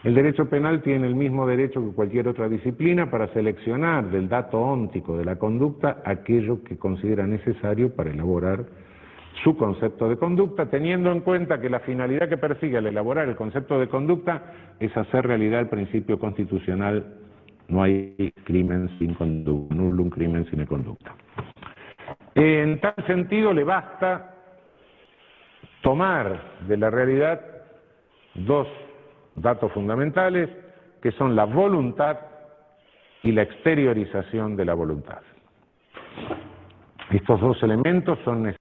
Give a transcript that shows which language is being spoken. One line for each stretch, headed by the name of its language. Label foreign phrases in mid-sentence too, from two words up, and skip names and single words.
Spanish: El derecho penal tiene el mismo derecho que cualquier otra disciplina para seleccionar del dato óntico de la conducta aquello que considera necesario para elaborar su concepto de conducta, teniendo en cuenta que la finalidad que persigue al elaborar el concepto de conducta es hacer realidad el principio constitucional: no hay crimen sin conducta,
Latin: nullum crimen sine conducta.
Spanish: En tal sentido, le basta tomar de la realidad dos datos fundamentales, que son la voluntad y la exteriorización de la voluntad. Estos dos elementos son necesarios.